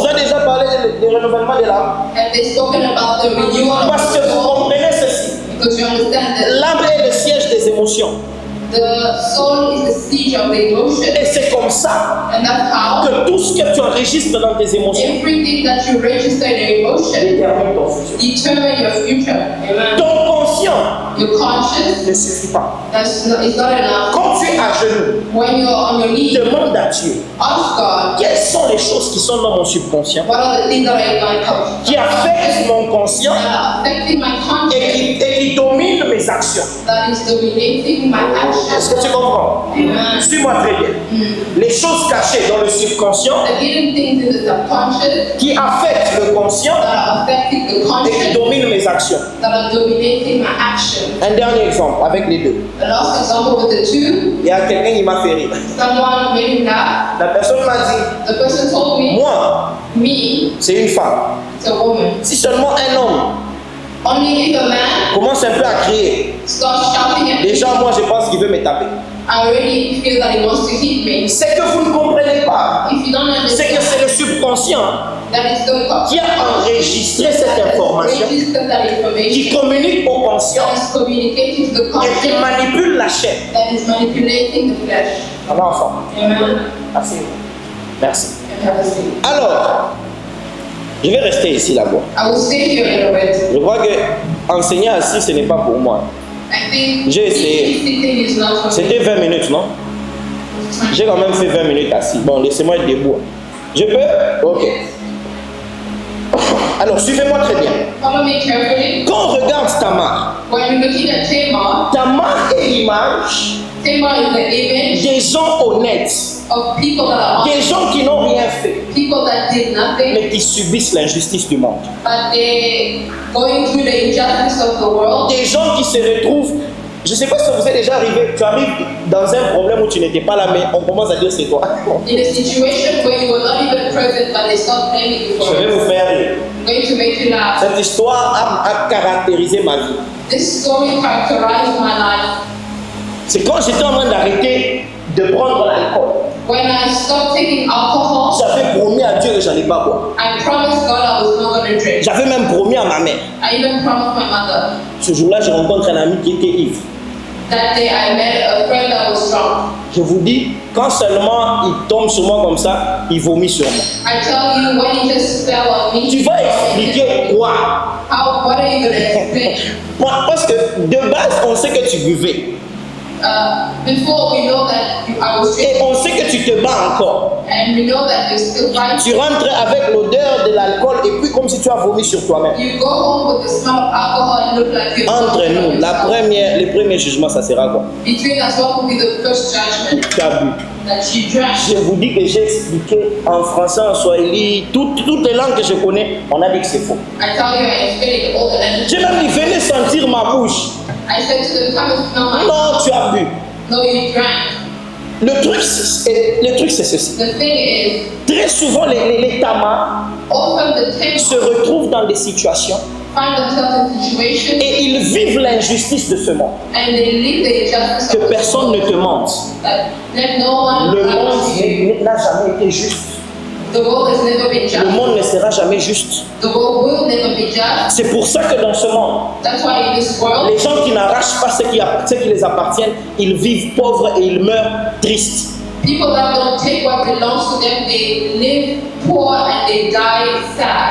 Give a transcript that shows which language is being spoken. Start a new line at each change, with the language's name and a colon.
French: vous a déjà parlé du renouvellement de l'âme.
English: Have they spoken about the renewal of
French: Parce
English: the
French: que vous
English: soul?
French: comprenez ceci.
English: Because you understand that
French: L'âme est le siège des émotions.
English: the soul is the siege of the emotion.
French: Et c'est comme ça
English: And that's how
French: que tout ce que tu enregistres dans tes émotions
English: everything that you register in your emotion
French: détermine ton futur.
English: determine your future. Amen.
French: Ton conscient
English: Your conscience,
French: ne suffit pas.
English: is not enough.
French: Quand tu es à genoux,
English: When you're on your knees,
French: demande à Dieu
English: ask God,
French: quelles sont les choses qui sont dans mon subconscient,
English: what are the things that are in my conscience
French: qui affectent mon conscient
English: that are affecting my
French: et
English: conscience
French: qui dominent mes actions.
English: that is dominating my
French: Est-ce que tu
English: actions.
French: comprends? Amen. Suis-moi très bien. Les choses cachées dans le subconscient
English: The hidden things in the subconscious
French: qui affectent le conscient
English: that are affecting the
French: et qui
English: conscious,
French: dominent mes actions.
English: that are dominating my actions.
French: Un dernier exemple avec les deux.
English: The last example with the two,
French: Il y a quelqu'un qui m'a fait rire.
English: someone made me laugh.
French: La personne m'a dit,
English: The person told me,
French: moi,
English: me,
French: c'est une femme.
English: it's a woman.
French: Si seulement un homme
English: Only if a man
French: commence un peu à crier,
English: starts shouting at me,
French: déjà moi je pense qu'il veut me taper.
English: I already feel that he wants to hit me.
French: C'est que vous ne comprenez pas.
English: If you don't
French: C'est que
English: understand
French: c'est le subconscient
English: that it's the
French: qui a enregistré cette information,
English: register that
French: qui
English: information
French: communique au conscient
English: that is communicating to the
French: et qui
English: conscious,
French: manipule la chair.
English: that is manipulating the flesh.
French: On va ensemble. Amen. Merci. Merci.
English: And have a seat.
French: Alors, je vais rester ici là-bas.
English: I will stay here a little bit.
French: Je crois que enseigner assis, ce n'est pas pour moi.
English: I think
French: J'ai essayé.
English: sitting is not for me.
French: C'était 20 minutes, non? J'ai quand même fait 20 minutes assis. Bon, laissez-moi être debout. Je peux? Ok. Alors, suivez-moi très bien.
English: Follow me carefully.
French: Quand on regarde Tamar,
English: When you're looking at
French: Tamar est l'image
English: Tamar is the image
French: des gens honnêtes,
English: of people that are
French: des gens qui n'ont rien fait,
English: people that did nothing,
French: mais qui subissent l'injustice du monde.
English: but they going through the injustice of the world.
French: Des gens qui se retrouvent, je ne sais pas si vous êtes déjà arrivé, tu arrives dans un problème où tu n'étais pas là, mais on commence à dire c'est toi.
English: In a situation where you were not even present, but they start blaming you
French: Je
English: for
French: vais
English: it.
French: vous faire rire.
English: I'm going to make you laugh.
French: Cette histoire a caractérisé ma vie.
English: This story characterized my life.
French: C'est quand j'étais en train d'arrêter de prendre l'alcool.
English: When I stopped taking alcohol,
French: J'avais promis à Dieu que je n'allais pas boire.
English: I promised God I was not going to drink.
French: J'avais même promis à ma mère.
English: I even promised my mother.
French: Ce jour-là, je rencontre un ami qui était ivre.
English: That day I met a friend that was drunk.
French: Je vous dis, quand seulement il tombe sur moi comme ça, il vomit sur moi.
English: I tell you, when he just fell on me,
French: Tu vas expliquer quoi?
English: what are you going to explain?
French: Parce que de base, on sait que tu buvais.
English: Before we know that I was
French: Et
English: drinking,
French: on sait que tu te bats encore.
English: and we know that you're still fighting.
French: Tu rentres avec l'odeur de l'alcool et puis comme si tu as vomi sur toi-même.
English: You go home with the smell of alcohol and look like you're
French: Entre
English: vomiting on
French: nous,
English: yourself.
French: le premier jugement, ça sera quoi?
English: Between us, what will be the first judgment?
French: Tu as bu.
English: That you drank.
French: Je vous dis que j'ai expliqué en français, en swahili, toutes les langues que je connais, on a dit que c'est faux.
English: I tell you, I explained all the languages.
French: J'ai même dit, venez sentir ma bouche.
English: I said to them, come and smell my
French: Non, tu as bu.
English: No, you drank.
French: Le truc, c'est ceci.
English: The thing is,
French: Très souvent, les tamas
English: often the
French: se
English: Tamar
French: retrouvent dans des situations
English: find themselves in situations
French: et ils vivent l'injustice de ce monde.
English: and they live the injustice
French: Que
English: of this
French: personne ne
English: world.
French: te mente.
English: That let no one
French: Le
English: lie to you.
French: monde n'a jamais été juste.
English: The world has never been
French: Le
English: just.
French: monde ne sera jamais juste.
English: The world will never be just.
French: C'est pour ça que dans ce monde,
English: That's why in this world,
French: les gens qui n'arrachent pas ce qui les appartiennent, ils vivent pauvres et ils meurent tristes.
English: people that don't take what belongs to them, they live poor and they die sad.